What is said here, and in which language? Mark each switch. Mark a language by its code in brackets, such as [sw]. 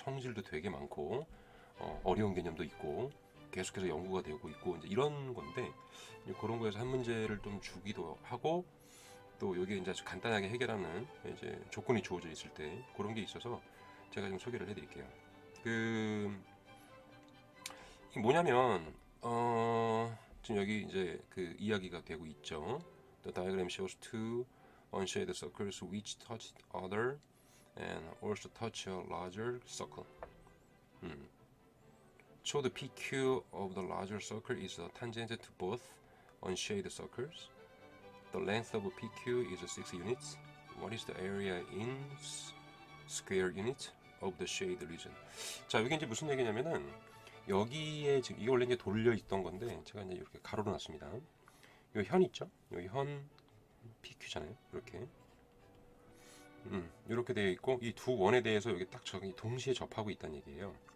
[ko] 성질도 되게 많고 어려운 개념도 있고 계속해서 연구가 되고 있고, 이제 이런 건데, 이제 그런 거에서 한 문제를 좀 주기도 하고, 또 여기 이제 아주 간단하게 해결하는 이제 조건이 주어져 있을 때 그런 게 있어서 제가 좀 소개를 해드릴게요. 그 이게 뭐냐면 지금 여기 이제 그 이야기가 되고 있죠. [en] The diagram shows two unshaded circles which touch other and also touch a larger circle. So the PQ of the larger circle is tangent to both unshaded circles. The length of PQ is 6 units. What is the area in square unit of the shade region? [ko] 자, 여기 이제 무슨 얘기냐면은, 여기에 지금 이게 원래 이제 돌려 있던 건데 제가 이제 이렇게 가로로 놨습니다. 요 현 있죠? 여기 현 PQ잖아요. 이렇게 이렇게 되어 있고, 이 두 원에 대해서 여기 딱 저기 동시에 접하고 있다는 얘기예요.